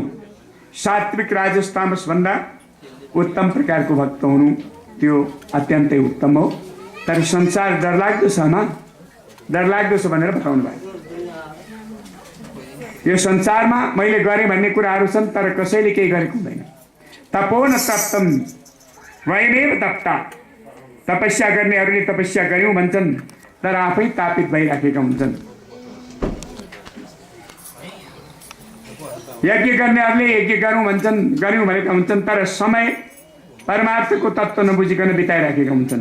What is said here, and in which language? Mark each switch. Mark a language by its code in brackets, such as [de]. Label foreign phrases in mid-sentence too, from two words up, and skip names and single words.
[ne] सात्विक राजस तामस भन्दा उत्तम प्रकारको भक्त हुनु त्यो अत्यन्तै उत्तम हो। तर संसार डरलाग्दो छ न, डरलाग्दो छ भनेर बताउनु भयो। यो संसारमा मैले गरेँ भन्ने कुराहरू छन्, तर कसैले केही गरेको हुँदैन। [sa] तपो न तप्तम वयमेव तप्ता। [ne] तपस्या गर्नेहरूले तपस्या गर्यौँ भन्छन्, तर आफै तापित भइराखेका हुन्छन्। यज्ञ गर्नेहरूले यज्ञ गरौँ भन्छन्, गर्यौँ भनेका हुन्छन्, तर समय परमार्थको तत्त्व नबुझिकन बिताइराखेका हुन्छन्।